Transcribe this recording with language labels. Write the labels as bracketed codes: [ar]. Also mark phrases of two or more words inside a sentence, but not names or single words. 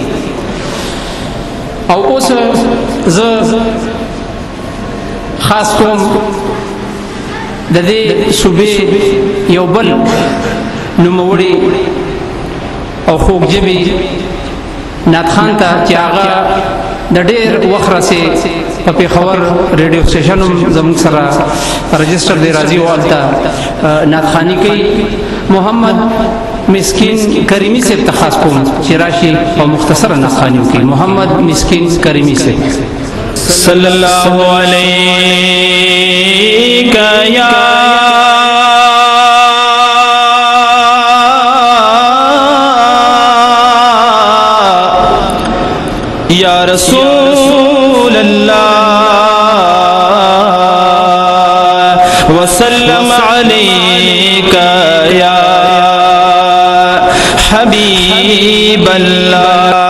[ps] او اوس زه خاص کوم د دې صوبې یو بل نوموړي او خوږ ژبې نعتخوان ته چې هغه د ډېر وخت راسې په پېښور ریډیو سټیشن هم زموږ سره رجسټر دی راځي او هلته نعتخواني کوي. محمد مسکین کریمي صاحب ته خاص کوم چې راشي او مختصره نعتخواني وکړي. محمد مسکین کریمي صاحب. [ar] صلی اللہ علیہ یا رسول اللہ وسلم علیک یا حبیب اللہ.